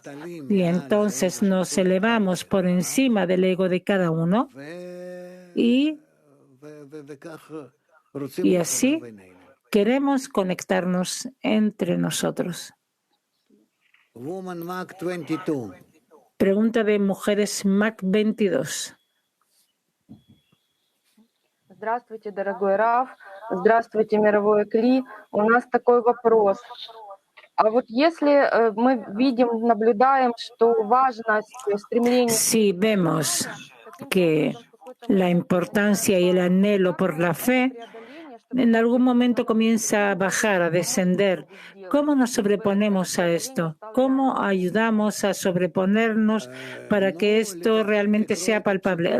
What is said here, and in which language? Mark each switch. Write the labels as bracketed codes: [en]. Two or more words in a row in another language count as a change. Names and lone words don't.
[es] Y entonces nos elevamos por encima del ego de cada uno y así queremos conectarnos entre nosotros. Pregunta de mujeres Mac 22. [ru] Здравствуйте, дорогой Раф. Здравствуйте, мировой Кли. У нас такой вопрос. А вот если мы видим, наблюдаем, что важность стремления... [es] Si vemos que la importancia y el anhelo por la fe en algún momento comienza a bajar, a descender. ¿Cómo nos sobreponemos a esto? ¿Cómo ayudamos a sobreponernos para que esto realmente sea palpable?